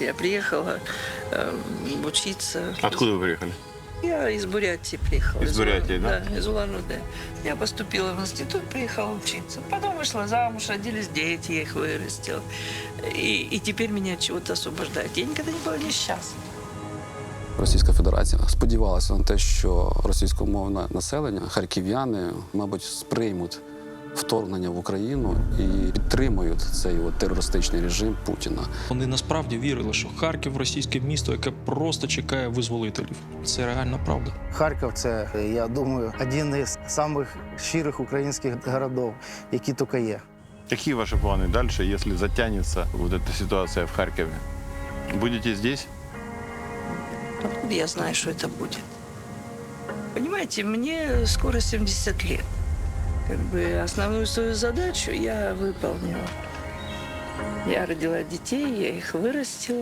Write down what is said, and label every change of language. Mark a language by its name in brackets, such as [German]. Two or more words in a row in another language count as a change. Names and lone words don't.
[Russian] Я приехала учиться. Откуда вы приехали? Я из Бурятии приехала. Из Бурятии, да? Да, из Улан-Удэ. Я поступила в институт, приехала учиться. Потом вышла замуж, родились дети, я их вырастила. И теперь меня от чего-то освобождают. Я никогда не была несчастна. [Ukrainian] Російська Федерація сподівалася на те, що російськомовне населення, харків'яни, мабуть, сприймуть вторгнення в Україну і підтримують цей терористичний режим Путіна. Вони насправді вірили, що Харків – російське місто, яке просто чекає визволителів. Це реальна правда. Харків – це, я думаю, один із самих щирих українських городів, які тільки є. [Russian] Какие ваши планы дальше, если затянется вот эта ситуация в Харькове? Будете здесь? Откуда я знаю, что это будет? Понимаете, мне скоро 70 лет. Как бы основную свою задачу я выполнила. Я родила детей, я их вырастила.